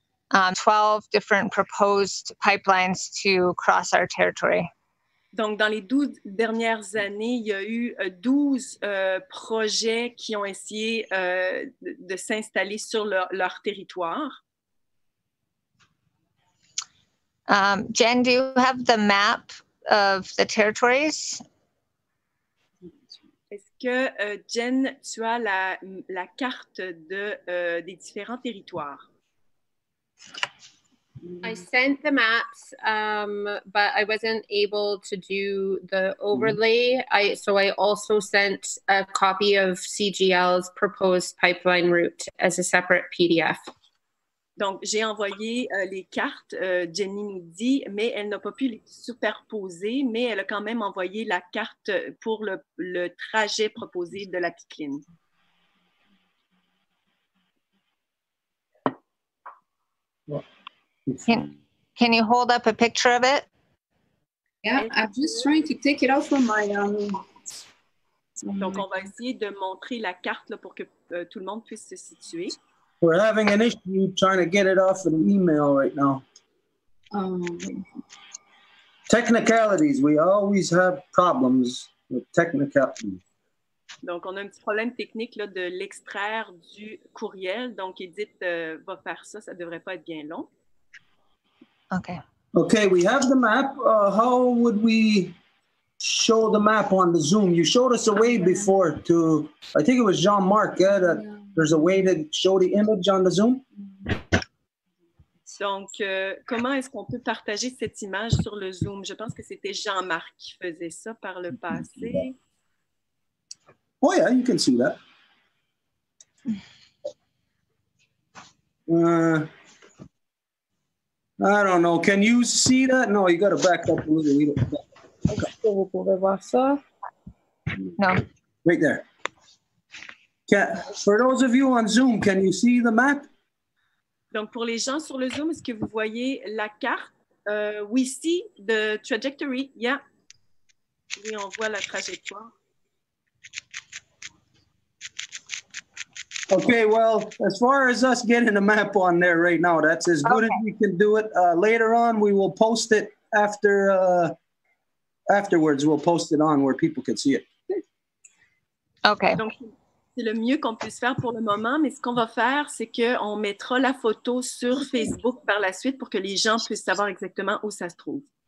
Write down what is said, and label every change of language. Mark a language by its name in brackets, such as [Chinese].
[English] 12 different proposed pipelines to cross our territory. [French] Donc, dans les 12 dernières années, il y a eu 12 projets qui ont essayé de s'installer sur leur territoire. [English] Jen, do you have the map of the territories? [French] Est-ce que, Jen, tu as la carte des différents territoires? [English] I sent the maps, but I wasn't able to do the overlay. So I also sent a copy of CGL's proposed pipeline route as a separate PDF. [French] Donc, j'ai envoyé les cartes, Jenny nous dit, mais elle n'a pas pu les superposer, mais elle a quand même envoyé la carte pour le trajet proposé de la pipeline. [English] Can you hold up a picture of it? Yeah, I'm just trying to take it out from my... [French] Donc, on va essayer de montrer la carte là, pour que tout le monde puisse se situer. [English] We're having an issue trying to get it off an email right now. Technicalities. We always have problems with technicalities. [French] Donc, on a un petit problème technique là, de l'extraire du courriel. Donc, Edith va faire ça. Ça ne devrait pas être bien long. [English] Okay. Okay, we have the map. How would we show the map on the Zoom? You showed us a way before to, I think it was Jean-Marc, that there's a way to show the image on the Zoom? [French] Donc, comment est-ce qu'on peut partager cette image sur le Zoom? Je pense que c'était Jean-Marc qui faisait ça par le passé. [English] Oh yeah, you can see that. I don't know. Can you see that? No, you got to back up a little. [French] Okay. Vous pouvez voir ça? [English] No. Right there. For those of you on Zoom, can you see the map? [French] Donc, pour les gens sur le Zoom, est-ce que vous voyez la carte? [English] We see the trajectory. Yeah. [French] Oui, on voit la trajectoire. [English] Okay, well, as far as us getting a map on there right now, that's as good as we can do it. Later on, we will post it afterwards. We'll post it on where people can see it. Okay. [French] Donc, c'est le mieux qu'on puisse faire pour le moment, mais ce qu'on va faire, c'est qu'on mettra la photo sur Facebook par la suite pour que les gens puissent savoir exactement où ça se trouve.